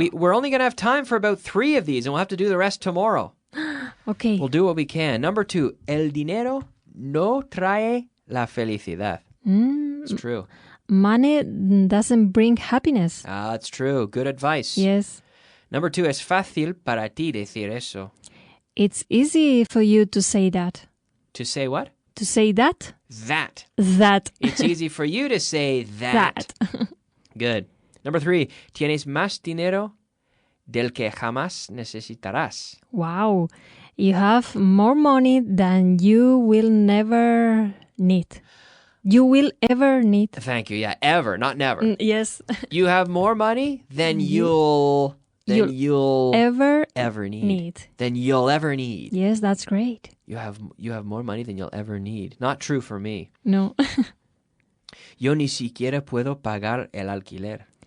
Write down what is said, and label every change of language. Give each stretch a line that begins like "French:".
English: And we're only going to have time for about 3 of these, and we'll have to do the rest tomorrow. Okay. We'll do what we can. Number 2,
Spanish: el dinero no trae la felicidad.
English: It's true. Money doesn't bring happiness. It's true. Good advice. Yes. Number 2,
Spanish: es fácil para ti decir eso.
English: It's easy for you to say that. To say what? To say that? That. It's easy for you to say that. Good. Number 3,
Spanish: tienes más dinero del que jamás necesitarás.
English: Wow. You have more money than you will never need. You will ever need. Thank you. Yeah, ever, not never. Yes. You have more money than you'll ever need. Than you'll ever need. Yes, that's great. You have more money than you'll ever need. Not true for me. No.
Spanish: Yo ni siquiera puedo pagar el alquiler.